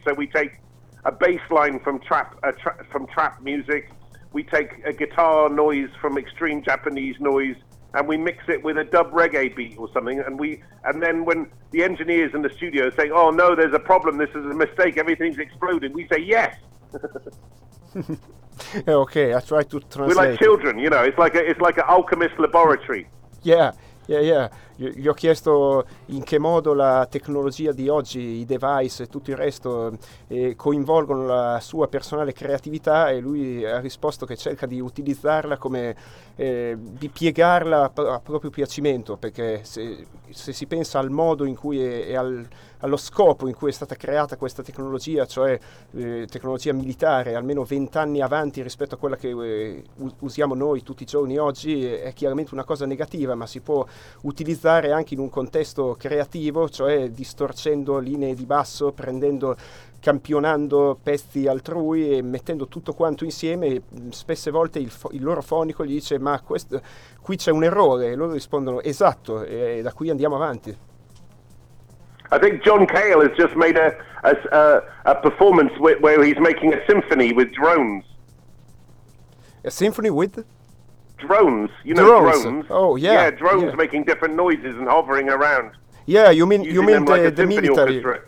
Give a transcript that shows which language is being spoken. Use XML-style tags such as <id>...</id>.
<en>So we take a bass line from trap music, we take a guitar noise from extreme Japanese noise, and we mix it with a dub reggae beat or something, and then when the engineers in the studio say, oh no, there's a problem, this is a mistake, everything's exploding, we say yes. Okay, I try to translate. We're like children, you know, it's like an alchemist laboratory. Yeah.</en> <it>Gli ho chiesto in che modo la tecnologia di oggi, i device e tutto il resto coinvolgono la sua personale creatività, e lui ha risposto che cerca di utilizzarla come di piegarla a proprio piacimento, perché se si pensa al modo in cui allo scopo in cui è stata creata questa tecnologia, cioè tecnologia militare, almeno 20 anni avanti rispetto a quella che usiamo noi tutti i giorni oggi, è chiaramente una cosa negativa, ma si può utilizzare anche in un contesto creativo, cioè distorcendo linee di basso, campionando pezzi altrui e mettendo tutto quanto insieme. Spesse volte il loro fonico gli dice, ma questo, qui c'è un errore, e loro rispondono, esatto, e da qui andiamo avanti.</it> <en>I think John Cale has just made a performance where he's making a symphony with drones. A symphony with? Drones, you know, drones. Oh yeah. Yeah, drones, yeah. Making different noises and hovering around. Yeah, you mean the, like the military orchestra.</en>